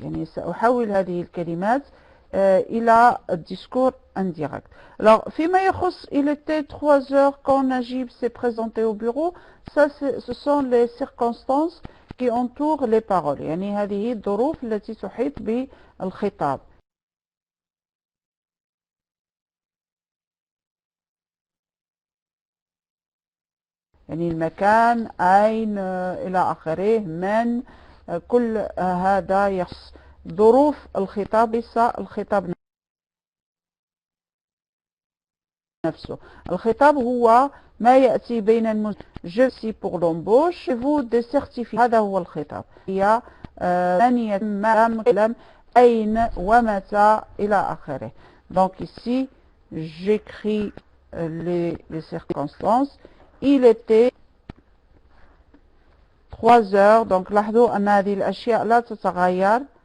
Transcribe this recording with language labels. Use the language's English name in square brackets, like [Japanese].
[Arabic] يعني سأحول هذه الكلمات إلى discours indirect. [French] Alors, [Arabic] فيما يخص [French] il était 3 heures quand Najib s'est présenté au bureau, ça ce sont les circonstances qui entourent les paroles. [Arabic] يعني هذه الظروف التي تحيط بالخطاب. يعني المكان، أين، إلى آخره، من، كل هذا يخص ظروف الخطاب ليس الخطاب نفسه. الخطاب هو ما يأتي بين [French] je suis pour l'embauche et vous des certificats. [Arabic] هذا هو الخطاب. هي من يتم أين ومتى إلى آخره. [French] Donc ici j'écris les circonstances. Il était 3 heures. [Arabic] Donc لاحظوا أن هذه الأشياء لا تتغير.